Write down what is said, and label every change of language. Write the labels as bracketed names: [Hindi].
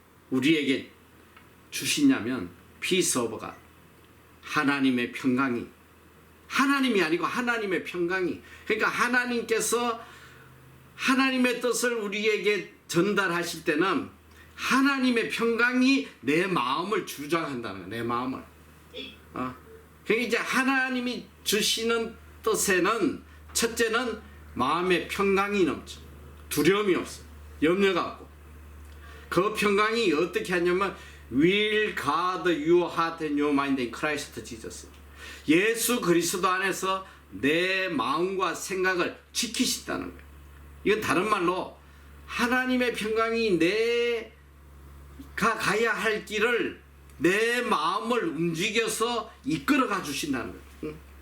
[Korean] 우리에게 주시냐면 peace of God, 하나님의 평강이, 하나님이 아니고 하나님의 평강이, 그러니까 하나님께서 하나님의 뜻을 우리에게 전달하실 때는 하나님의 평강이 내 마음을 주장한다는 거야. 내 마음을. 그러니까 이제 하나님이 주시는 뜻에는 첫째는 마음의 평강이 넘쳐. 두려움이 없어. 염려가 없고. 그 평강이 어떻게 하냐면 [English] will guard your heart and your mind in Christ Jesus. [Korean] 예수 그리스도 안에서 내 마음과 생각을 지키신다는 거예요. 이건 다른 말로 하나님의 평강이 내가 가야 할 길을 내 마음을 움직여서 이끌어가 주신다는 거예요.